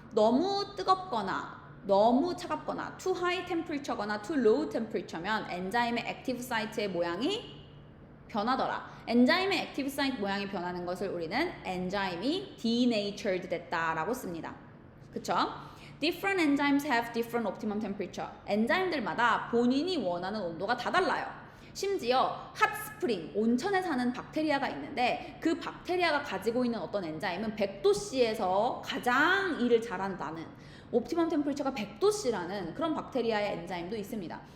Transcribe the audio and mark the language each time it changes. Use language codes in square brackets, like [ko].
[ko] 너무 뜨겁거나 너무 차갑거나 [en] too high temperature [ko] 거나 [en] too low temperature [ko] 면 엔자임의 액티브 사이트의 모양이 변하더라. 엔자임의 액티브 사이트 모양이 변하는 것을 우리는 엔자임이 denatured 됐다라고 씁니다. 그쵸? [en] Different enzymes have different optimum temperature. [ko] 엔자임들마다 본인이 원하는 온도가 다 달라요. 심지어 핫스프링, 온천에 사는 박테리아가 있는데 그 박테리아가 가지고 있는 어떤 엔자임은 100도씨에서 가장 일을 잘한다는 옵티멈 템퍼리처가 100도씨라는 그런 박테리아의 엔자임도 있습니다.